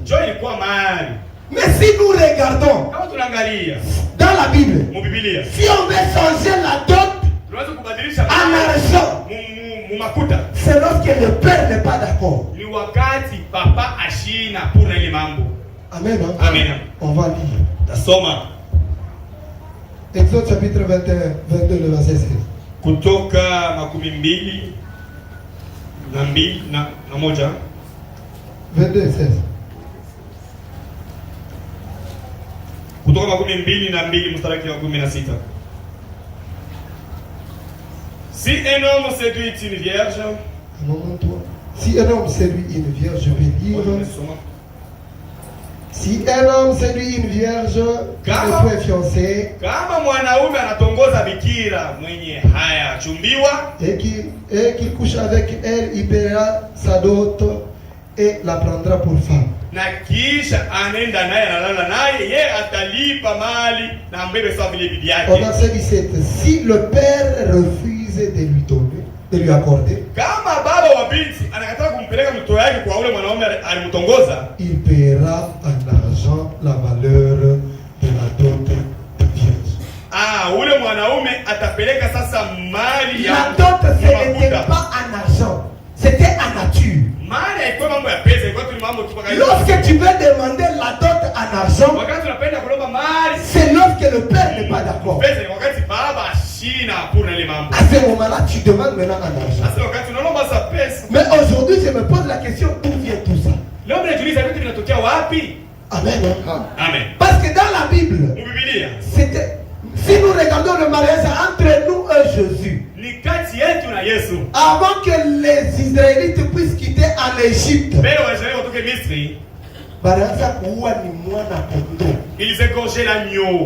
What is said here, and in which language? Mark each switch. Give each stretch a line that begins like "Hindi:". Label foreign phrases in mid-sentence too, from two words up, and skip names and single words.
French: Mais si nous regardons dans la Bible, si on veut changer la dot en argent, c'est lorsque le père n'est pas d'accord. Amen. Amen. On va lire. Exode chapitre 21, 22, le verset 16.
Swahili: Kutoka makumi mbili na moja 22, 16. Kutoka makumi mbili na mbili mstari wa 16.
French: Si un homme séduit une vierge, si un homme séduit une vierge, je vais lire. Si un homme séduit une vierge qui n'est point fiancée,
Swahili: kama mwanaume anatongoza bikira mwenye haya chumbiwa,
French: et qu'il couche avec elle, il paiera sa dot et la prendra pour femme.
Swahili: Na kisha anenda naye analala naye, yeye atalipa mali na mbebe sawa vile bibi yake.
French: Au verset 17, si le père refuse de lui donner, de lui accorder,
Swahili: kama baba wa binti anakataa kumpeleka mtoto wake kwa ule mwanaume alimtongoza,
French: il paiera en argent la valeur de la dot de vierge.
Swahili: Ule mwanaume atapeleka sasa mali ya
French: la dot. Ce n'était pas en argent, c'était en nature.
Swahili: Mali haikuwa mambo ya pesa, ilikuwa tu mambo tu paka.
French: Lorsque tu veux demander la dot en argent,
Swahili: wakati unapenda kulomba mali,
French: c'est lorsque le père n'est pas d'accord.
Swahili: Pesa ni wakati baba ashina
French: pour les
Swahili: mambo.
French: À ce moment-là, tu demandes maintenant en argent.
Swahili: Sasa wakati unalomba sa pesa.
French: Mais aujourd'hui, je me pose la question, d'où vient tout ça?
Swahili: Leo mnajiuliza vitu vinatokea wapi? Amen. Amen.
French: Parce que dans la Bible, c'était, si nous regardons le mariage entre nous et Jésus, avant que les Israélites puissent quitter en Égypte, ils égorgeaient l'agneau.